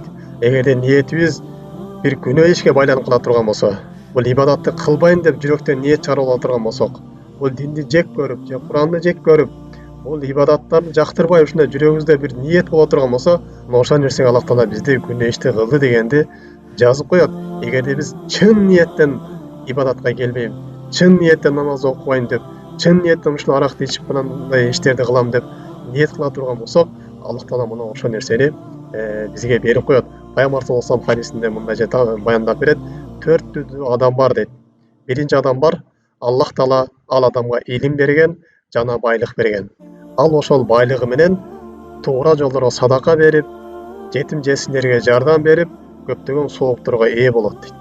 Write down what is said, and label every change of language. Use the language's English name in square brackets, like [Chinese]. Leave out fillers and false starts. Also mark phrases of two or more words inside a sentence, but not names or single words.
[Kyrgyz] Эгерде ниетибиз бир күнөө ишке байланып кала турган болсо, бул ибадатты кылбайм деп жүрөктөн ниет чыгарып ала турган болсок, бул динди жек көрүп, же Куранды жек көрүп, бул ибадаттарды жактырбай ушундай жүрөгүбүздө бир ниет боло турган болсо, ошол нерсеге Аллах Таала бизди күнөө ишти кылды дегенди жазып коет. Эгерде биз чын ниеттен ибадатка келбейм, чын ниеттен намаз окубайм деп, чын ниеттен ушул аракты ичип мындай иштерди кылам деп ниет кыла турган болсок, Аллах Таала мына ошол нерсени бизге берип коет. Пайгамбар [Arabic] صلى الله عليه وسلم [Kyrgyz] хадисинде мындай баяндап берет: 4 түрдүү адам бар дейт. Биринчи адам бар, Аллах Таала ал адамга илим берген, жана байлык берген. Ал ошол байлыгы менен туура жолдорго садака берип, жетим жесирлерге жардам берип, көптөгөн соопторго ээ болот дейт.